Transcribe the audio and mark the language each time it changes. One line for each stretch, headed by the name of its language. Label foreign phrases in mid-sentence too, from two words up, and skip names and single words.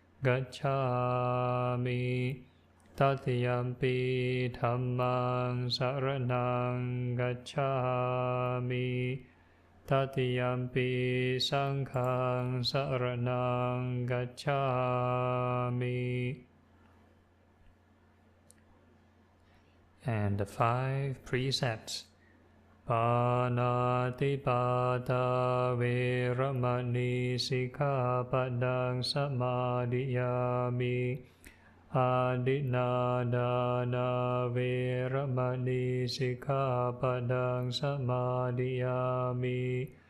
Pali: gacchāmi, Tatiyampi Dhammaṃ saraṇaṃ gacchāmi, Tatiyampi Saṅghāṃ saraṇaṃ gacchāmi.
English: And the 5 precepts.
Pali: Pāṇātipada veramani sikkhapaddaṃ samadhiyāmi. Adinādāna veramani sikkhapaddaṃ samadhiyāmi.